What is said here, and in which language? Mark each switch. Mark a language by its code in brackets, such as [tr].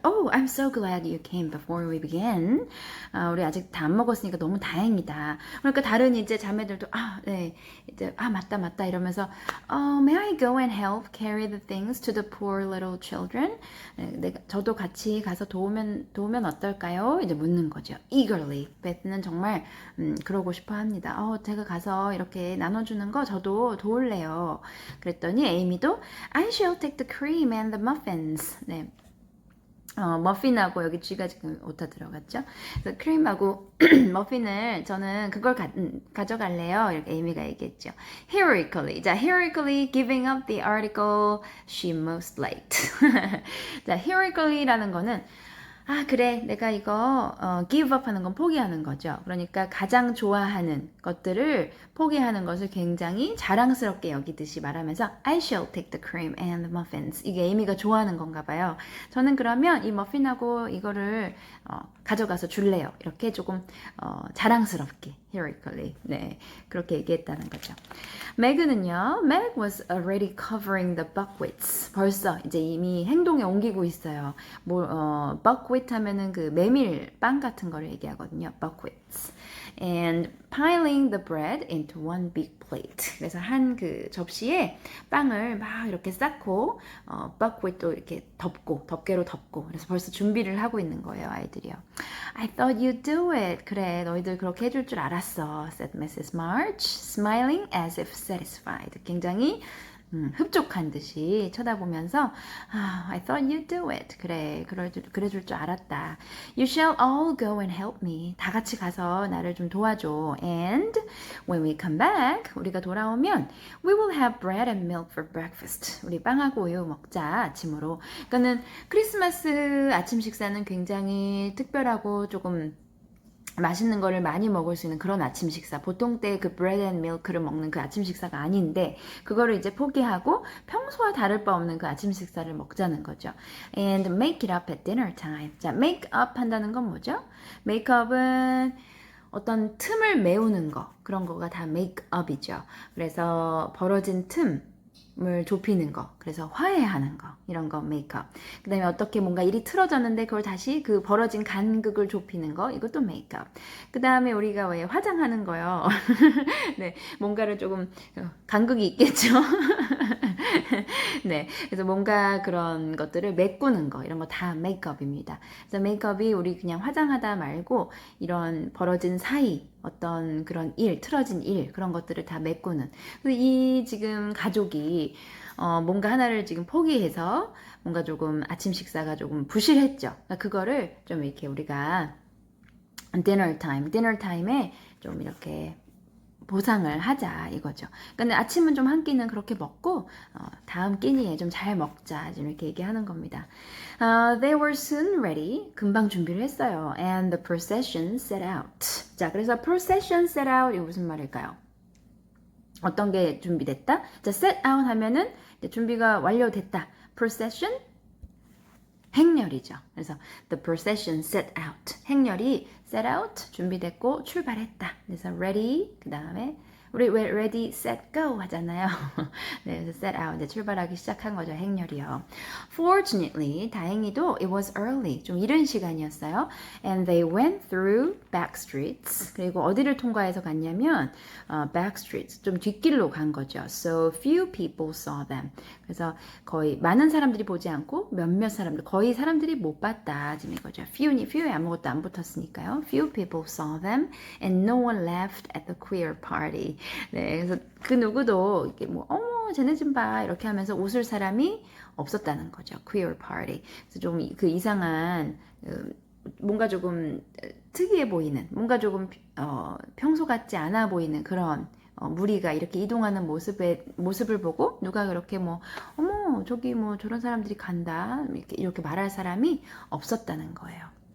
[en] Oh, I'm so glad you came before we began. [ko] 우리 아직 다 안 먹었으니까 너무 다행이다. 그러니까 다른 이제 자매들도 네, 이제 맞다 이러면서 [en] May I go and help carry the things to the poor little children? [ko] 저도 같이 가서 도우면 어떨까요? 이제 묻는 거죠. Eagerly. 베스는 정말 그러고 싶어 합니다. 제가 가서 이렇게 나눠주는 거 저도 도울래요. 그랬더니 에이미도 [en] I shall take the cream and the muffins. [ko] 네. 머핀하고 여기 G가 지금 오타 들어갔죠. 그래서 크림하고 머핀을 저는 그걸 가져갈래요. 이렇게 에이미가 얘기했죠. [en] Heroically. 자, heroically giving up the article she most liked. [ko] 자, heroically라는 거는 그래 내가 이거 give up 하는 건 포기하는 거죠. 그러니까 가장 좋아하는 것들을 포기하는 것을 굉장히 자랑스럽게 여기듯이 말하면서 [en] I shall take the cream and the muffins. [ko] 이게 에이미가 좋아하는 건가 봐요. 저는 그러면 이 머핀하고 이거를 가져가서 줄래요. 이렇게 조금 자랑스럽게 heroically 네 그렇게 얘기했다는 거죠. Meg은요. [en] Meg was already covering the buckwheats. [ko] 벌써 이제 이미 행동에 옮기고 있어요. buckwheat 하면은 그 메밀 빵 같은 거를 얘기하거든요. buckwheats. [en] and piling the bread into one big plate. [ko] 그래서 한 그 접시에 빵을 막 이렇게 쌓고 buckwheat 또 이렇게 덮개로 덮고 그래서 벌써 준비를 하고 있는 거예요, 아이들이요. [en] I thought you'd do it. [ko] 그래, 너희들 그렇게 해줄 줄 알았어, [en] said Mrs. March, smiling as if satisfied. [ko] 굉장히 흡족한 듯이 쳐다보면서 [en] I thought you'd do it. [ko] 그래, 그래줄 줄 알았다. [en] You shall all go and help me. [ko] 다 같이 가서 나를 좀 도와줘. [en] And when we come back, [ko] 우리가 돌아오면 [en] we will have bread and milk for breakfast. [ko] 우리 빵하고 우유 먹자, 아침으로. 그러니까는 크리스마스 아침 식사는 굉장히 특별하고 조금 맛있는 거를 많이 먹을 수 있는 그런 아침 식사. 보통 때 그 [en] bread and milk [ko] 를 먹는 그 아침 식사가 아닌데 그거를 이제 포기하고 평소와 다를 바 없는 그 아침 식사를 먹자는 거죠. [en] And make it up at dinner time. [ko] 자, make up 한다는 건 뭐죠? make up은 어떤 틈을 메우는 거, 그런 거가 다 make up이죠. 그래서 벌어진 틈을 좁히는 거, 그래서 화해하는 거, 이런 거 make up. 그 다음에 어떻게 뭔가 일이 틀어졌는데 그걸 다시 그 벌어진 간극을 좁히는 거, 이것도 make up. 그 다음에 우리가 왜 화장하는 거요. 네, 뭔가를 조금 간극이 있겠죠. 네, 그래서 뭔가 그런 것들을 메꾸는 거, 이런 거 다 메이크업입니다. 그래서 메이크업이 우리 그냥 화장하다 말고 이런 벌어진 사이, 어떤 그런 일, 틀어진 일, 그런 것들을 다 메꾸는. 그래서 이 지금 가족이 뭔가 하나를 지금 포기해서 뭔가 조금 아침 식사가 조금 부실했죠. 그러니까 그거를 좀 이렇게 우리가 dinner time에 좀 이렇게 보상을 하자 이거죠. 근데 아침은 좀 한 끼는 그렇게 먹고 다음 끼니에 좀 잘 먹자 이렇게 얘기하는 겁니다. [en] They were soon ready. [ko] 금방 준비를 했어요. [en] And the procession set out. [ko] 자, 그래서 procession set out 이 무슨 말일까요? 어떤 게 준비됐다? 자, set out 하면은 이제 준비가 완료됐다. procession 행렬이죠. 그래서 the procession set out. 행렬이 set out 준비됐고 출발했다. 그래서 ready 그 다음에 우리 왜 [en] ready set go [ko] 하잖아요. 네, 그래서 set out 이제 출발하기 시작한 거죠. 행렬이요. [en] Fortunately [ko] 다행히도 [en] it was early [ko] 좀 이른 시간이었어요. [en] And they went through back streets. [ko] 그리고 어디를 통과해서 갔냐면 back streets 좀 뒷길로 간 거죠. [en] So few people saw them. [ko] 그래서 거의 많은 사람들이 보지 않고 몇몇 사람들 거의 사람들이 못 봤다 지금 이거죠. few에 아무것도 안 붙었으니까요. [en] Few people saw them and no one laughed at the queer party. [ko] 네, 그래서 그 누구도 이렇게 뭐 어머 쟤네 좀 봐 이렇게 하면서 웃을 사람이 없었다는 거죠. [en] queer party. [ko] 그래서 좀 그 이상한 뭔가 조금 특이해 보이는 뭔가 조금 평소 같지 않아 보이는 그런 무리가 이렇게 이동하는 모습을 보고 누가 그렇게 뭐 어머 저기 뭐 저런 사람들이 간다 이렇게 말할 사람이 없었다는 거예요.